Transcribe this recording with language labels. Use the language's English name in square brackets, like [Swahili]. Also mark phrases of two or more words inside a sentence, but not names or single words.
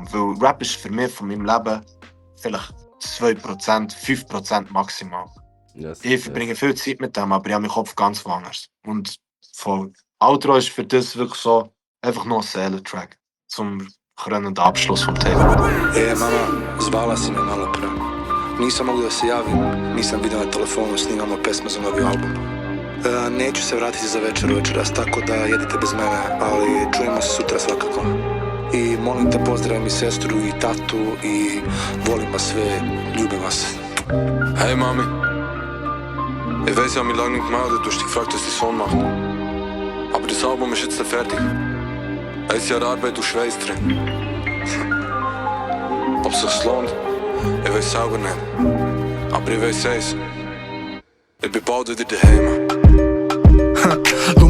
[German] Weil Rap ist für mich von meinem Leben vielleicht 2%, 5% maximal. Yes, ich verbringe viel Zeit mit dem, aber ich habe meinen Kopf ganz woanders. Und voll. Outro ist für das wirklich so einfach nur ein Seelentrack zum krönenden Abschluss vom Tape. [Serbian] Mama, zvala si me malo pre. Nisam mogu da se javim, nisam vidio na telefonu, snimamo pesme za novi album. Neću se vratiti za večeras, tako da jedite bez mene, ali čujemo se sutra svakako. I molim te pozdravim i sestru i tatu i volim vas sve, ljubim vas. [German] Hey Mami, ich weiß ja, wie lange nicht gemeldet, du hast dich gefragt, was dein Sohn macht. Aber das Album ist jetzt fertig. 1 Jahr Arbeit und Schweiß drin. Ob es sich lohnt, ich weiß selber nicht. Aber ich weiß eins, ich bin bald wieder daheim.